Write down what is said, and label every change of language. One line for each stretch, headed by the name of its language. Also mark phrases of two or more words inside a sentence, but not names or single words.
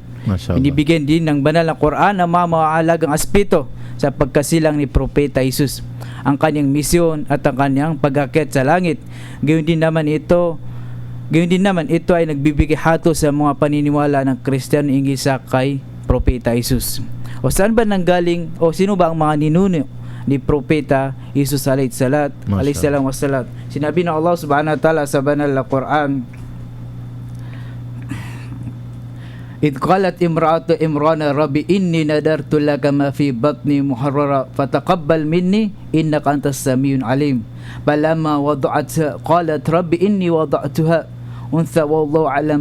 Filipino: Binibigyan din ng banal na Quran ang mga maalagang aspeto sa pagkasilang ni Propeta Jesus, ang kanyang misyon at ang kanyang pag-akyat sa langit. Gayon din naman ito ay nagbibigay hatol sa mga paniniwala ng Kristiyano hinggil sa kay Propeta Jesus. O saan ba nanggaling, o sino ba ang mga ninuno ni Propeta Jesus
Arabic: عليه السلام والسلام?
Filipino: Sinabi ng Allah
Arabic: سبحانه وتعالى
Filipino: sa banal na Quran,
Arabic: إذ قالت امرأة إمران ربي إني نذرت لك ما في بطني محررا فتقبل مني إنك أنت السميع العليم فلما وضعتها قالت ربي إني وضعتها أنثى والله أعلم